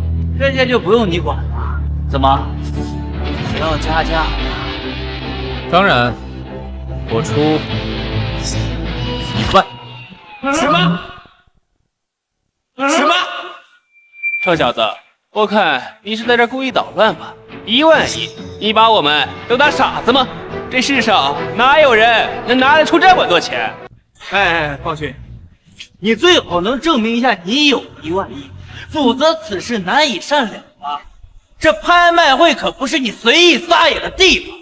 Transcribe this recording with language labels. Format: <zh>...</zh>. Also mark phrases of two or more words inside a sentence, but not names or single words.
<zh>這些就不用你管了。怎麼，只要加價？當然，我出1萬。什麼？什麼？臭小子，我看你是在這故意搗亂吧？1萬億，你把我們都當傻子嗎？這世上哪有人能拿得出這麼多錢？哎，方旭，你最好能證明一下你有1萬億，否則此事難以善了啊！這拍賣會可不是你隨意撒野的地方。</zh>